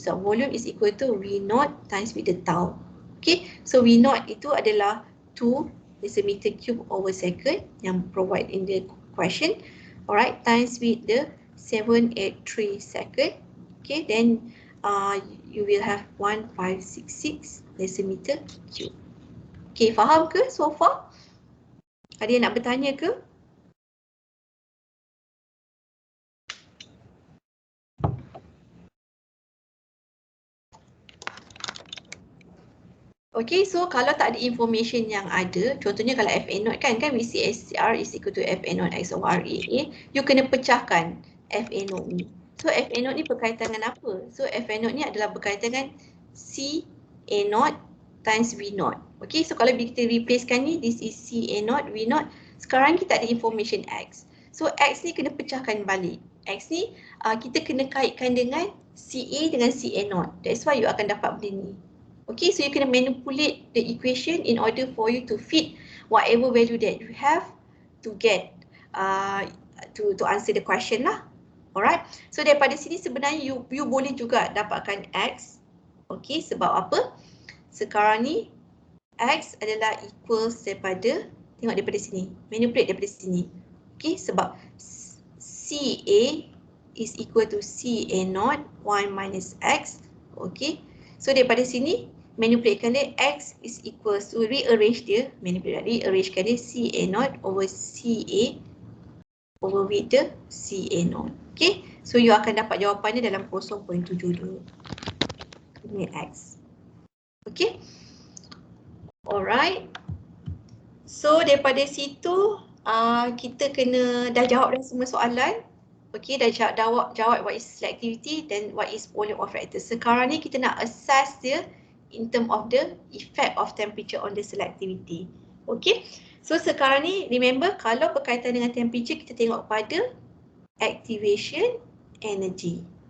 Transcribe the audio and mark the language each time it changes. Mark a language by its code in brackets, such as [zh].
[en] So volume is equal to V0 times with the tau. Okay, so V0 [ms] itu adalah [en] 2 decimeter cube over second yang provide in the question. Alright, times with the 783 second. Okay, then you will have 1566 decimeter cube. Okay, [ms] faham ke [en] so far? [ms] Ada yang nak bertanya ke? Okay, so kalau tak ada information yang ada, contohnya kalau FA0 kan VCSCR [en] is equal to [ms] FA0 X over RAA, you kena pecahkan FA0 ni. So FA0 ni berkaitan dengan apa? So FA0 ni adalah berkaitan dengan CA0 times V0. Okay, so kalau kita replacekan ni, [en] this is [ms] CA0, V0. Sekarang kita ada information X. So X ni kena pecahkan balik. X ni kita kena kaitkan dengan CA dengan CA0. [en] That's why you [ms] akan dapat benda ni. [en] Okay, so you kena manipulate the equation in order for you to fit whatever value that you have to get to answer the question lah. [ms] Alright, so daripada sini sebenarnya you boleh juga dapatkan X. Okay, sebab apa? Sekarang ni X adalah equals daripada, tengok daripada sini, manipulate daripada sini. [en] Okay, [ms] sebab [en] CA is equal to CA0 1 minus X. Okay, so [ms] daripada sini manipulatekan dia, [en] X is equals to, rearrange dia, [ms] rearrangekan dia [en] CA0 over CA over with the CA0. [ms] Okay, so you akan dapat jawapannya dalam 0.72. Ini X. Okay, alright. So daripada situ kita kena dah jawab dah semua soalan. [en] Okay, [ms] dah jawab [en] what is selectivity dan what is volume of reactor. [ms] Sekarang ni kita nak assess dia in term of the effect of temperature on the selectivity. Okay, so sekarang ni remember kalau berkaitan dengan temperature kita tengok pada activation energy.